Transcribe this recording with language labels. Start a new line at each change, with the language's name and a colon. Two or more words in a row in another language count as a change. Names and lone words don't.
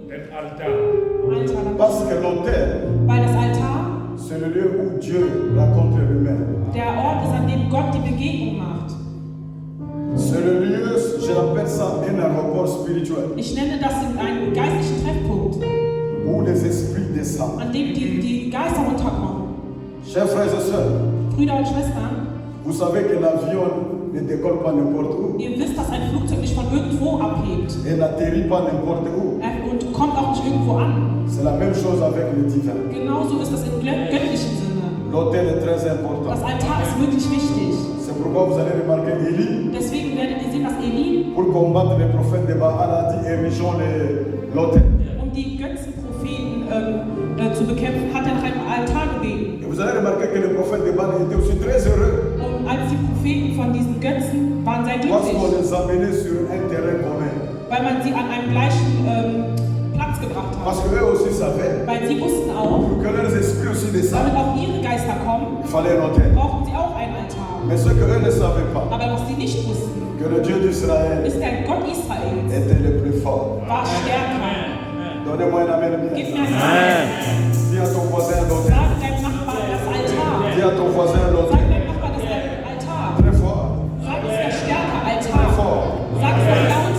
French: Altar. Parce que l'autel,
German: Weil das Altar
French: c'est le lieu où Dieu rencontre l'humain.
German: der Ort ist, an dem Gott die Begegnung macht.
French: C'est le lieu, je l'appelle ça un aéroport spirituel,
German: Ich nenne das einen geistlichen Treffpunkt,
French: où les esprits descendent.
German: an dem die Geister runterkommen.
French: Chers frères et sœurs,
German: Brüder und Schwestern,
French: vous savez que l'avion ne décolle pas n'importe où
German: ihr wisst, dass ein Flugzeug nicht von irgendwo abhebt
French: et n'atterrit pas n'importe où.
German: und kommt auch nicht irgendwo an.
French: C'est la même chose avec le divin.
German: Genauso ist das im göttlichen Sinne.
French: L'autel est très important.
German: Das Altar ist wirklich wichtig.
French: C'est pourquoi vous allez remarquer Élie,
German: Deswegen werdet ihr sehen, dass Eli,
French: pour combattre les prophètes de Baal, a dit érigeons l'autel.
German: um die Götzenpropheten zu bekämpfen, hat er nach einem Altar gebeten.
French: Et vous allez remarquer que les prophètes de Baal étaient aussi très heureux
German: Und als die Propheten von diesen Götzen waren sehr
French: parce qu'on
German: glücklich,
French: les amenait sur un terrain commun.
German: weil man sie an einem gleichen Platz gebracht
French: Parce
German: hat.
French: qu'eux aussi savaient,
German: Weil sie wussten auch,
French: pour que leurs esprits aussi
German: damit
French: descendent,
German: auch ihre Geister kommen,
French: il fallait un autel.
German: brauchten sie auch ein Altar.
French: Mais ce qu'eux ne savaient pas,
German: Aber was sie nicht wussten,
French: que le Dieu d'Israël
German: ist der Gott Israels
French: était le plus fort.
German: war stärker.
French: Donnez-moi un amen bien.
German: Gib mir einen Amen.
French: Dis à ton voisin l'autel.
German: Sag deinem Nachbarn das Altar.
French: Dis à ton voisin
German: Sag
French: l'autel.
German: deinem Nachbarn das Altar.
French: Très fort.
German: Sag es der stärker
French: Très
German: Altar.
French: fort.
German: Sag es